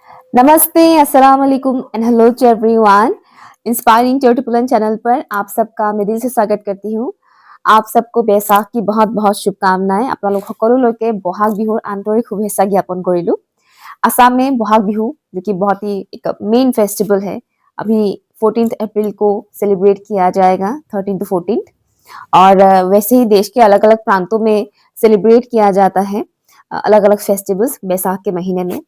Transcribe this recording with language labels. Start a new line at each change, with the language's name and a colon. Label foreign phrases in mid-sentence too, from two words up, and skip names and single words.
Hindi: नमस्ते,
Arabic: السلام عليكم
English: and hello to everyone.
Hindi: इंस्पायरिंग ट्यूटोरियल चैनल पर आप सबका मैं दिल से स्वागत करती हूँ। आप सबको बैसाख की बहुत-बहुत শুভকামনায়।
Assamese: আপোনালোক সকলোলৈকে বহাগ বিহুৰ আন্তৰিক শুভেচ্ছা জ্ঞাপন কৰিলোঁ।
Hindi: असम में बहाग बिहू जो कि बहुत ही एक
English: main festival
Hindi: है, अभी 14 अप्रैल को सेलिब्रेट किया जाएगा, 13 टू 14। और वैसे ही देश के अलग-अलग प्रांतों में सेलिब्रेट किया जाता है अलग-अलग फेस्टिवल्स बैसाख के महीने में।